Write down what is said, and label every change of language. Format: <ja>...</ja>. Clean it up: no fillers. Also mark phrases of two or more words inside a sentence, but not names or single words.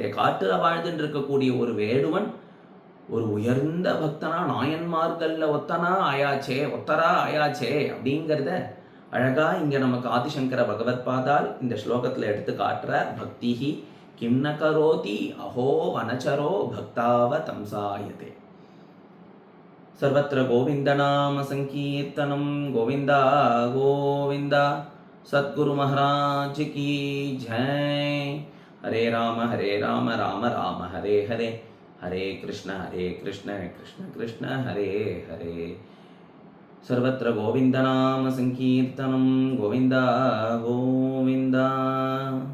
<ta>காட்டில் வாழ்ந்துட்டு இருக்கக்கூடிய ஒரு வேடுவன் ஒரு உயர்ந்த பக்தனா, நாயன்மார்களில் ஒத்தரா ஆயாச்சே அப்படிங்கிறத அழகா இங்க நமக்கு ஆதிசங்கர பகவத் பாதால் இந்த ஸ்லோகத்தில் எடுத்து காட்டுறார்.</ta> <sa>भक्तिः किं न करोति अहो वनचरो भक्तावतंसायते. सर्वत्र गोविन्द नाम सङ्कीर्तनम्.</sa> <hi>கோவிந்தா கோவிந்தா. सद्गुरु महाराज की जय.</hi> <sa>हरे राम राम राम हरे हरे, हरे कृष्ण कृष्ण कृष्ण हरे हरे. सर्वत्र गोविंद नाम संकीर्तनं. गोविंदा गोविंदा.</sa>